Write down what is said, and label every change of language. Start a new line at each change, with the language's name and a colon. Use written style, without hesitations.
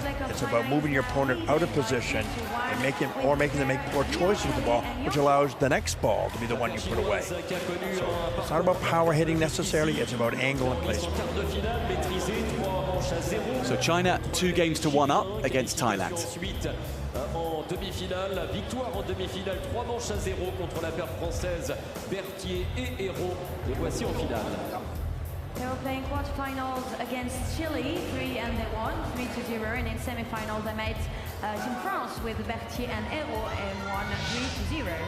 English: It's about moving your opponent out of position and making them make poor choices with the ball, which allows the next ball to be the one you put away. So it's not about power hitting necessarily, it's about angle and placement. So China 2-1 up against Thailand.
French: En demi-finale, victoire en demi-finale, 3 manches à 0 contre la paire française Berthier et Hérault. Les voici en finale.
English: They were playing quarterfinals against Chile, 3 and they won 3-0, and in semi-finals they made Team France with Berthier and Hérault and won 3-0.